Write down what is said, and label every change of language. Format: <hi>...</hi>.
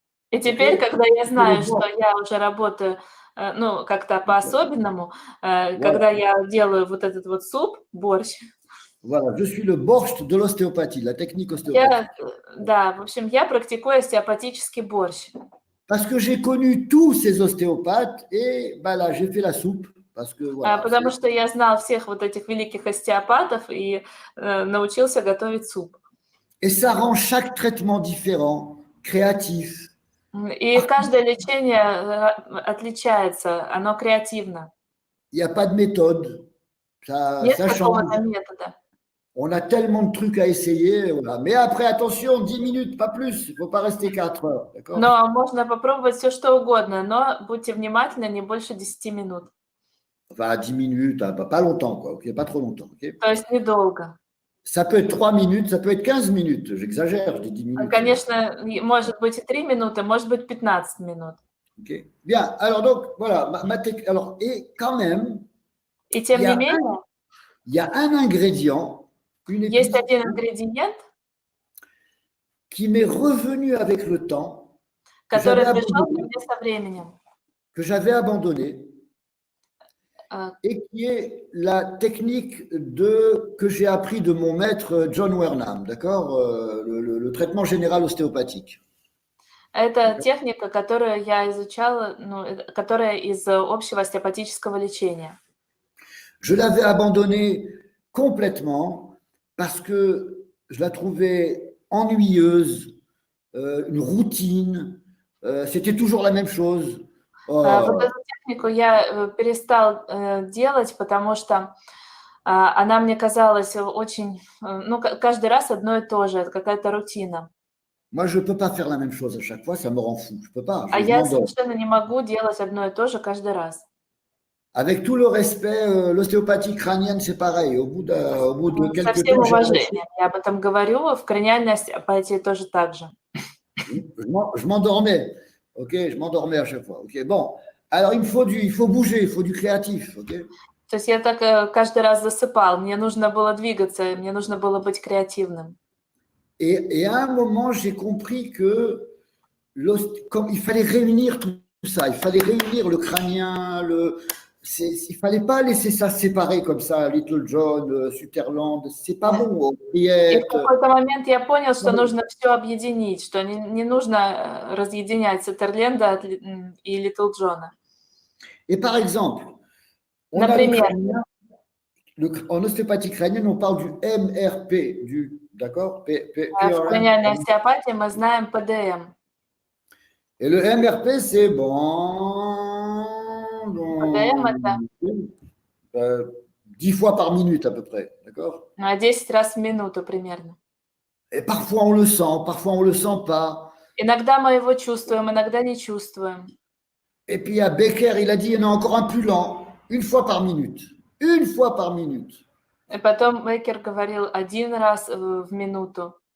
<ru>И теперь, когда я знаю, что я уже работаю, ну, как-то по-особенному, когда я делаю вот этот вот суп, борщ.</ru> <fr>Voilà, je suis le borscht de l'ostéopathie, la technique ostéopathique.</fr> <ru>Да, в общем, я практикую остеопатический борщ.</ru> <fr>Parce que j'ai connu tous ces ostéopathes et bah là, j'ai fait la soupe Parce que voilà.</fr> <ru>Потому что я знал всех вот этих великих остеопатов и научился готовить суп.</ru> <fr>Et ça rend chaque traitement différent, créatif.</fr> <ru>И каждое лечение отличается, оно креативно.</ru> <fr>Il n'y a pas de méthode.</fr> <ru>Нет</ru> <fr>Ça change.</fr> <ru>какого-то метода.</ru> <fr>On a tellement de trucs à essayer. Voilà. Mais après, attention, 10 minutes, pas plus. Il ne faut pas rester 4 heures. D'accord?</fr> <ru>Но можно попробовать все, что угодно, но будьте внимательны, не больше 10 минут.</ru> <fr>Enfin, 10 minutes, hein, pas longtemps, quoi. Okay, pas trop longtemps. Okay?</fr> <ru>То есть недолго.</ru> <fr>Ça peut être 3 minutes, ça peut être 15 minutes. J'exagère, je dis 10 minutes.</fr> <ru>Конечно, может быть и 3 минуты, может быть 15 минут.</ru> <fr>Okay. Bien, alors donc, voilà. Alors, et quand même,</fr> <ru>И тем не менее,</ru> <fr>il y a un ingrédient, une</fr> <ru>есть</ru> <fr>épice</fr> <ru>один ингредиент,</ru> <fr>qui m'est revenu avec le temps,</fr> <ru>который пришел ко мне со временем.</ru> <fr>que j'avais abandonné, Euh, et qui est la technique que j'ai appris de mon maître John Wernham, d'accord, le traitement général ostéopathique.</fr> <ru>Это техника, которую я изучала, которая из общего остеопатического лечения.</ru> <fr>Je l'avais abandonnée complètement parce que je la trouvais ennuyeuse, une routine, c'était toujours la même chose.</fr> <ru>Вот эту технику я перестал делать, потому что она мне казалась очень, каждый раз одно и то же, это какая-то рутина.</ru> <fr>Moi, je ne peux pas faire la même chose à chaque fois, ça me rend fou. Je peux pas.</fr> <ru>А я совершенно не могу делать одно и то же каждый раз.</ru> <fr>Avec tout le respect, l'ostéopathie crânienne, c'est pareil. Au bout de quelques</fr> <ru>Со всем</ru> <fr>temps,</fr> <ru>уважением, я об этом говорю, в краниальной остеопатии тоже так же.</ru> <fr>je m'endormais. Ok, je m'endormais à chaque fois. Ok, bon. Alors il faut bouger, il faut du créatif. Ok.</fr> <ru>То есть я так каждый раз засыпал. Мне нужно было двигаться, мне нужно было быть креативным.</ru> <fr>Et à un moment, j'ai compris que comme il fallait réunir tout ça, il fallait réunir le crânien, il fallait pas laisser ça séparé comme ça, Little John, Sutherland, c'est pas bon.</fr> <ru>И в какой-то момент я понял, что нужно все объединить, что не нужно разъединять Суттерленда и Литл Джона.</ru> <fr>Et par exemple,</fr> <ru>Например,</ru> <fr>en ostéopathie crânienne, on parle du MRP, d'accord?</fr> <ru>в краниальной остеопатии мы знаем ПДМ.</ru> <fr>Et le MRP, c'est bon.</fr> <ru>ПДМ это</ru> <fr>10 fois par minute à peu près, d'accord?</fr> <ru>10 раз в минуту примерно.</ru> <fr>Et parfois on le sent, parfois on le sent pas.</fr> <ru>Иногда мы его чувствуем, иногда не чувствуем.</ru> <fr>Et puis à Becker, il a dit il y en a encore un plus lent, 1 fois par minute. 1 fois par minute.</fr> <ru>И потом Беккер говорил 1 раз в минуту.</ru>